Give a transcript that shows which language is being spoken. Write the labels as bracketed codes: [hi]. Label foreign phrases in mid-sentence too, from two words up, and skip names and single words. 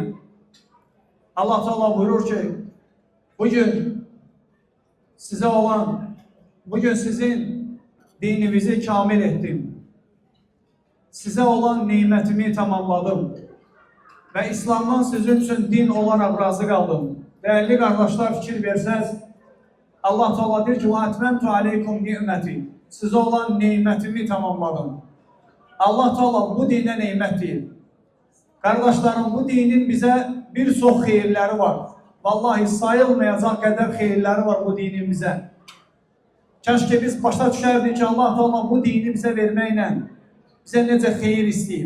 [az] Allah Teala buyurur ki, bugün sizin dininizi kamil etdim. Sizə olan nimətimi tamamladım və İslamdan sizin üçün din olaraq razı qaldım. Dəyərli qardaşlar, fikir versəz, Allah Teala deyir ki, [ar] وَاَتْمَمْتُ عَلَيْكُمْ نِعْمَتِ [az] Sizə olan neymətimi tamamladım. Allah Teala bu dinə neymət deyir. Qardaşlarım, bu dinin bizə bir çox xeyirləri var. Vallahi sayılmayacaq qədər xeyirləri var bu dinin bizə. Kəşke biz başa düşərdik ki, Allah Teala bu dini bizə verməklə bizə necə xeyir istəyib.